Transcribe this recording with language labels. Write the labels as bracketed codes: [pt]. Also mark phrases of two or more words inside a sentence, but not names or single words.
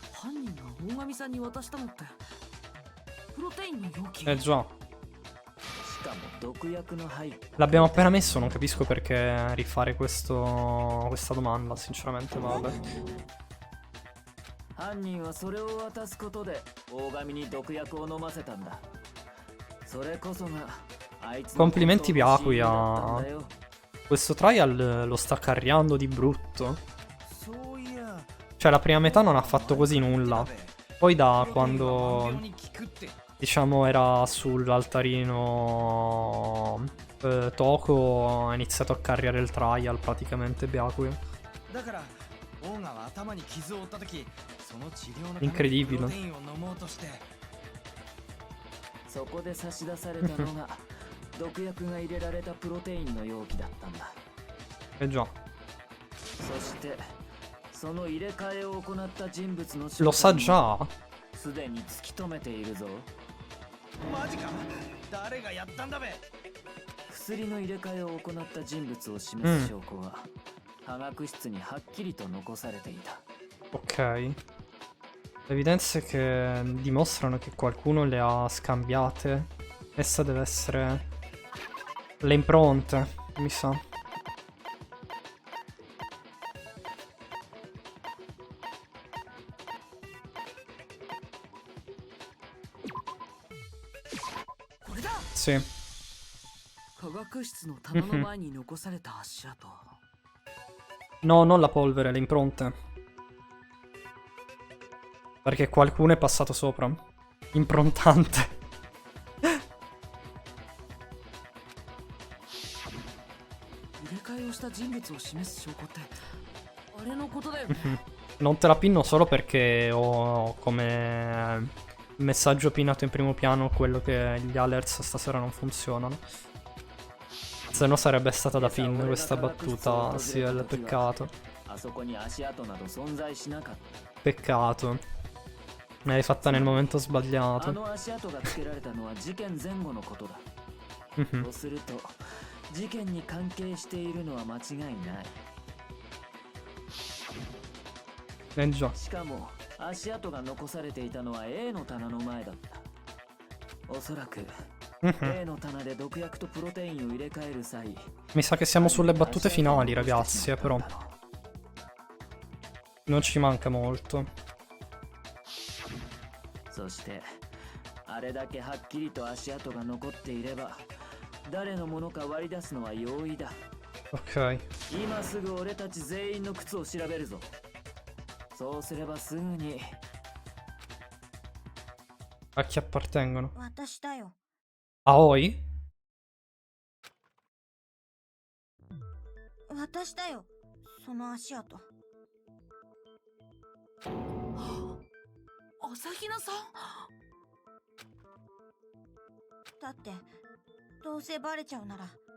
[it] Già. L'abbiamo appena messo, non capisco perché rifare questa domanda, sinceramente, vabbè. [ja] 犯人はそれを渡すことで大神に毒薬を飲ませたんだ。それこそがあいつの [it] Complimenti [ja] 本当の死因だったん [it] Byakuya. [ja] だよ。 [it] Questo trial lo sta carriando di brutto. [ja] そういや [it] Cioè la prima metà non ha fatto quasi nulla. Poi da quando, diciamo, era sull'altarino Toko ha iniziato a carriare il trial praticamente Byakuya. [ja] だからオーガは頭に傷を負った時その治療のために [it] Incredibile. [ja] プロテインを飲もうとして。そこで差し出されたのが毒薬が入れられたプロテインの容器だったんだ。 [it] Eh già. [ja] そしてその入れ替えを行った人物の [it] Lo sa già. [ja] すでに突き止めているぞ。マジか誰がやったんだべ。薬の入れ替えを行った人物を示す証拠は、科学室にはっきりと残されていた。 [it] Ok. Evidenze che dimostrano che qualcuno le ha scambiate. Essa deve essere le impronte, mi sa. Sì. [ja] 科学室の棚の前に残された足跡。 [it] No, non la polvere, le impronte. Perché qualcuno è passato sopra. Improntante. [ja] 入れ替えをした人物を示す証拠ってあれのことだよね。 [it] Non te la pinno solo perché ho come messaggio pinato in primo piano quello che gli alerts stasera non funzionano. Se no sarebbe stata da pin questa battuta, sì, è il peccato. [ja] あそこに足跡など存在しなかった。 [it] Peccato. Me l'hai fatta nel momento [ja] あ [it] sbagliato. [ja] の足跡がつけられたのは事件前後のことだ。 Mhm. とすると事件に関係しているのは間違いない。 [it] Eh già. [ja] しかも足跡が残されていたのは A の棚の前だった。おそらく Mhm. A の棚で毒薬とプロテインを入れ替える際、 [it] Mi sa che siamo sulle battute finali, ragazzi, però. Non ci manca molto. [ja] そしてあれだけはっきりと足跡が残っていれば誰のものか割り出すのは容易だ。 [it] Ok. [ja] 今すぐ俺たち全員の靴を調べるぞ。そうすればすぐに [it] A chi appartengono? [ja] 私だよ。 [it] Aoi? [ja] 私だよ。その足跡。朝比奈さん。だってどうせバレちゃうなら